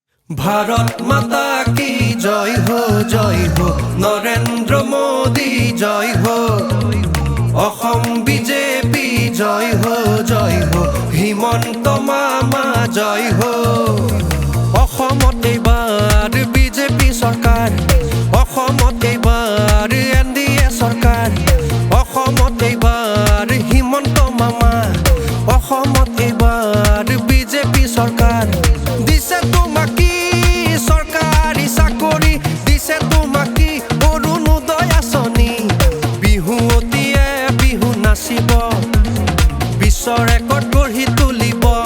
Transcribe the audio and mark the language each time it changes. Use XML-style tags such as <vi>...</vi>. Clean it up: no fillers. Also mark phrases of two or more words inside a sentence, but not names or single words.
<hi>भारत माता की जय हो नरेंद्र मोदी जय हो</hi> <as>অসম বিজেপি জয় हो হিমন্ত মামা জয় हो অসমত এইবাৰ বিজেপি চৰকাৰ অসমত এইবাৰ এনডিএ চৰকাৰ অসমত এইবাৰ হিমন্ত মামা অসমত এইবাৰ বিজেপি চৰকাৰ দিছে তোমাকি চৰকাৰী চাকৰি দিছে তোমাকি অৰুণোদয় আঁচনি বিহুৱতীয়ে বিহু নাচিব বিশ্ব ৰেকৰ্ড গঢ়ি তুলিব</as>